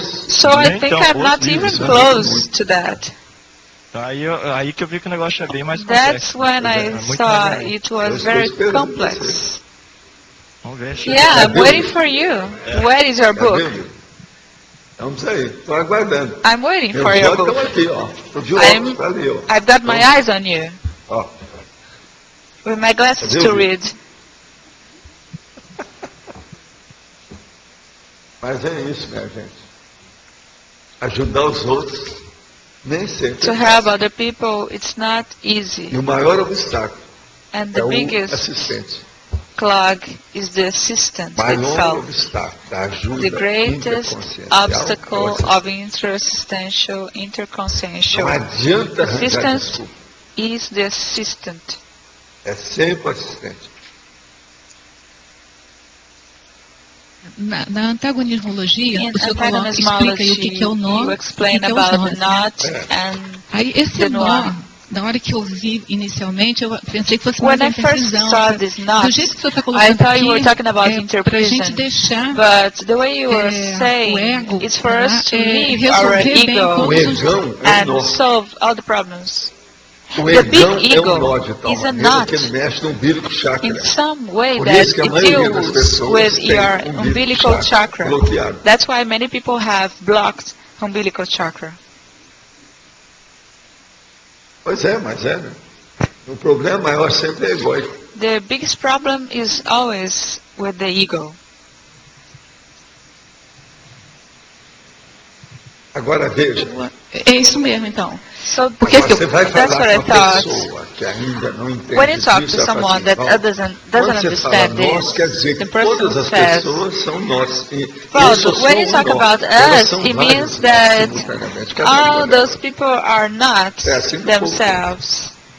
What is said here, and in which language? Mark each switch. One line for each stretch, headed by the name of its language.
English: So I think I'm not even close to that.
Portuguese: Aí que eu vi que o negócio é bem mais complexo.
English: That's when I saw it was very complex. Yeah, I'm waiting for you. Where is your book?
Portuguese: Vamos aí, estou aguardando.
English: I'm waiting for your book.
Portuguese: Aqui, ó.
English: I've got my eyes on you. Ó. With my glasses to read.
Portuguese: Mas é isso, minha gente. Ajudar os outros nem sempre.
English: To help other people, it's not easy.
Portuguese: E o maior obstáculo é o assistente.
English: Clog is the assistant itself. The greatest obstacle of interconsciential. Assistance is the assistant.
Portuguese: É sempre o assistente. Na antagonismologia, o senhor explica aí o que é o nó e o que é os nós. Aí esse nó, na hora que eu vi inicialmente, eu pensei que fosse mais uma interpretação. Do jeito que o senhor está colocando aqui, para a gente deixar o ego resolver bem todos os
English: solve all the problems.
Portuguese: O egão é um nó de tal maneira que ele mexe no umbilical chakra.
English: In some way that it deals with your umbilical chakra. That's why many people have blocked umbilical chakra.
Portuguese: Pois é, mas é, né? O problema maior sempre é egóico.
English: The biggest problem is always with the ego.
Portuguese: Agora veja. É isso mesmo, então. Porque você vai falar com a pessoa que ainda não entende
English: when you talk to someone that doesn't understand
Portuguese: nós, quer dizer que todas as pessoas são nós.
English: Well, when you talk about us, it means that all those people are not themselves.